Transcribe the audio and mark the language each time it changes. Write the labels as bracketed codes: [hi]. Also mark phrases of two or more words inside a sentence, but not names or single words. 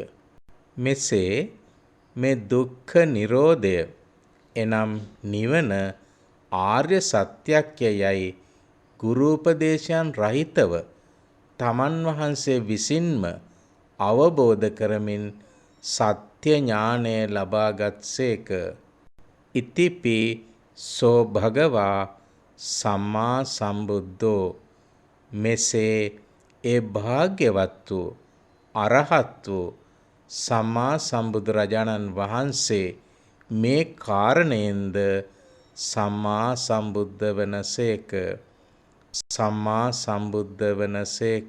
[si] මෙසේ මේ දුක්ඛ නිරෝධය එනම් නිවන ආර්ය සත්‍යක්ය යයි ගුරු උපදේශයන් රහිතව තමන් වහන්සේ විසින්ම අවබෝධ කරමින් සත්‍ය ඥානය ලබාගත්සේක. [pi] ඉතිපි සෝ භගවා සම්මා සම්බුද්ධෝ. [si] මෙසේ ඒ භාග්‍යවත් වූ අරහත් වූ සම්මා සම්බුදුරජාණන් වහන්සේ මේ කාරණයෙන්ද සම්මා සම්බුද්ධ වනසේක. සම්මා සම්බුද්ධ වනසේක.